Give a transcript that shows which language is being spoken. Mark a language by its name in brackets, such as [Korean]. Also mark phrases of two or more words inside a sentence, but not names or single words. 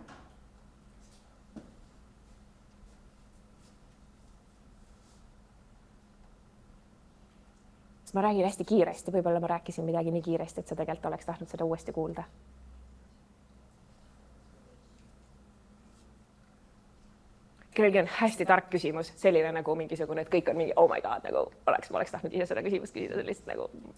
[Estonian] Ma räägin hästi kiiresti, võib-olla ma rääkisin midagi nii kiiresti, et sa tegelikult oleks tahtnud seda uuesti kuulda. Kellelgi on hästi tark küsimus, selline nagu mingisugune, et kõik on mingi, [English] oh my god, [Estonian] nagu ma oleks tahtnud ise seda küsimust küsida, sellist nagu...